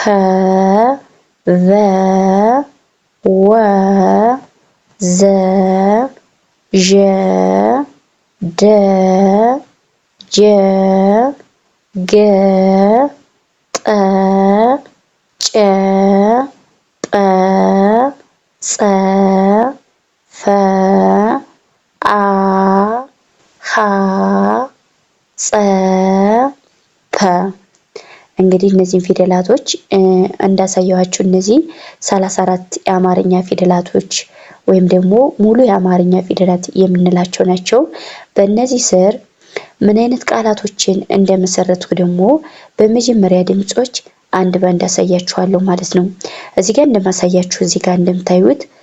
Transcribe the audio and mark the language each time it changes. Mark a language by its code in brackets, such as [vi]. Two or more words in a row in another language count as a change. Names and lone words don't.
[am] ቨ ወ ዘ ዠ ደ ጀ ገ ጠ ጨ ጰ ጸ ፈ አ ሐ ጸ ፐ። እንግዲህ እነዚህን ፊደላቶች እንዳሳየዋችሁ እነዚህ 34 የአማርኛ ፊደላቶች ወይም ደግሞ ሙሉ የአማርኛ ፊደላት የምንላቸው ናቸው። በእነዚህ ስር ምን አይነት ቃላቶችን እንደመሰረትኩ ደግሞ በመጀመሪያ ድምጾች አንድ ባንድ አሳያችኋለሁ ማለት ነው። እዚህ ጋር እንደማሳያችሁ እዚህ ጋር እንደምታዩት